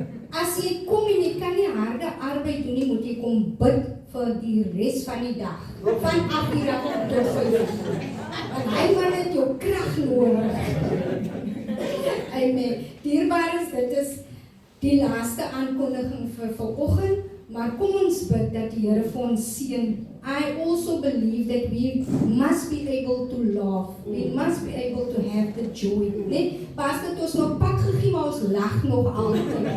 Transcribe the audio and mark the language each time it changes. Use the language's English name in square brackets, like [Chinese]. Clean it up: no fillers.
[Afrikaans] As jy kom en jy kan nie harde arbeid doen nie, moet jy kom bid vir die res van die dag. Van 8 uur af tot 5 uur. Want hy man het jou krag nodig. Amen. Dierbares, dit is die laaste aankondiging vir vanoggend, maar kom ons bid dat die Here vir ons seën. [English] I also believe that we must be able to laugh. We must be able to have the joy. [Afrikaans] Nee, Pastor het ons nog pak gegee, maar ons lag nog altyd.